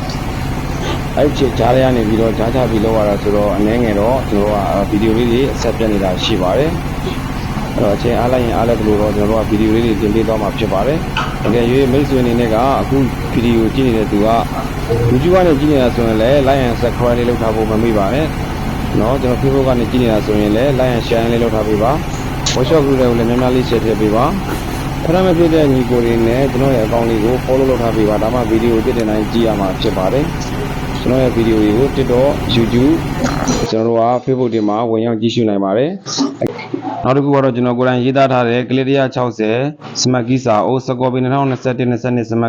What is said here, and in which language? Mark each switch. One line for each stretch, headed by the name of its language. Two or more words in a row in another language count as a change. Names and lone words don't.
Burmese: အဲ့ချကြားရနေပြီးတော့ကြားချပြီးလောက်ရတာဆိုတော့အနည်းငယ်တော့ကျွန်တော်ကဗီဒီယိုလေးတွေအဆက်ပြနေတာရှိပါတယ်အဲ့တော့အချိန်အားလိုက်ရင်အားလက်တယ်လို့တော့ကျွန်တော်တို့ကဗီဒီယိုလေးတွေတင်ပေးသွားမှာဖြစ်ပါတယ်တကယ်၍မိတ်ဆွေအနေနဲ့ကအခုဗီဒီယိုကြည့်နေတဲ့သူက YouTube ကနေကြည့်နေတာဆိုရင်လည်း
English: like and subscribe
Burmese: လေးလုပ်ထား ဖို့မမေ့ပါနဲ့เนาะကျွန်တော် Facebook ကနေကြည့်နေတာဆိုရင်လည်း
English: like and share
Burmese: လေးလုပ်ထားပေးပါ
English: workshop group
Burmese: တွေကိုလည်းများများလေး share ထည့်ပေးပါဖရမဖြစ်တဲ့ညီကိုတွေနဲ့ကျွန်တော်ရဲ့ account လေးကို follow လုပ်ထားပေးပါဒါမှဗီဒီယိုတစ်တင်တိုင်းကြည့် ရမှာဖြစ်ပါတယ်ကျွန်တော်ရဲ့ဗီဒီယိုတွေကို TikTok YouTube ကျွန်တော်တို့က Facebook တွေမှာဝင်ရောက်ကြည့်ရှုနိုင်ပါတယ်နောက်တစ်ခုကတော့ကျွန်တော်ကိုယ်တိုင်ရေးသားထားတဲ့ကလစ်160စမတ်ကီစာအုပ်စကောပီ2021-22စမတ်